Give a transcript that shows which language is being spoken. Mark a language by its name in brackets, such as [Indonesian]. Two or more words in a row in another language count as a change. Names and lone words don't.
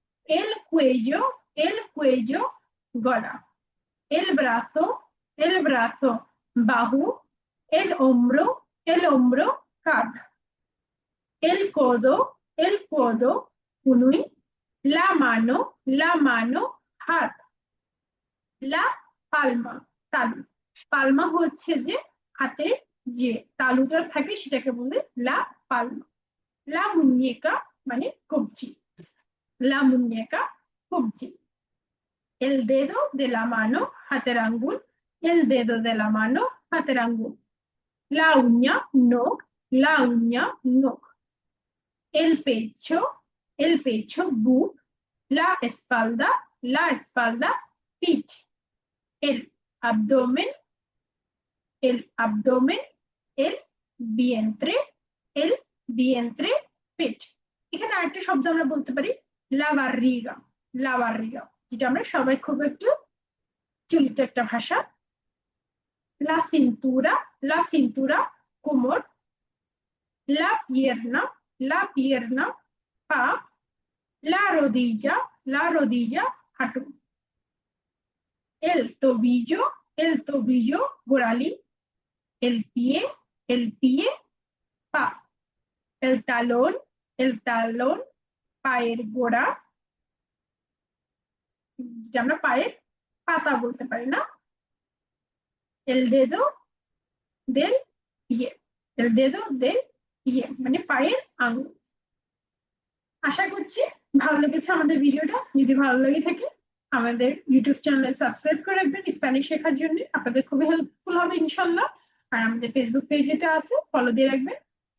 [Spanish] el cuello, গলা। el brazo, বাহু। el hombro, কাঁধ। el codo, কনুই। la mano, [Bangla] হাত। [Spanish] la palma, তালু। [Bangla] পালমা হচ্ছে যে হাতের যে তালুটা থাকে সেটাকে বলে [Spanish] la palma. la muñeca, মানে কবজি। la muñeca, কবজি। el dedo de la mano, [Bangla] হাতের আঙ্গুল। [Spanish] el dedo de la mano, [Bangla] হাতের আঙ্গুল। [Spanish] la uña, [Bangla] নখ। [Spanish] la uña, নখ। el pecho, বুক। la espalda, পিঠ। el abdomen, el vientre, el vientre, [Bangla] পেট। এখানে আরেকটা শব্দ আমরা বলতে পারি [Spanish] la barriga, [Bangla] যেটা আমরা সবাই খুব একটু চলিত একটা ভাষা। [Spanish] la cintura, কোমর। la pierna, পা। la rodilla, হাঁটু। el tobillo, গোড়ালি। el pie, পা। el talón, [Bangla] পায়ের গোড়া, যেটা আমরা পায়ের পাতা বলতে পারি না। [Spanish] el dedo del pie, [Bangla] মানে পায়ের আঙুল। আশা করছি ভালো লেগেছে আমাদের ভিডিওটা। যদি ভালো লেগে থাকে আমাদের ইউটিউব চ্যানেলে সাবস্ক্রাইব করে রাখবেন স্প্যানিশ শেখার জন্য, আপনাদের খুবই হেল্পফুল হবে ইনশাল্লাহ। আর আমাদের ফেসবুক পেজেতে আছে, ফলো দিয়ে রাখবেন।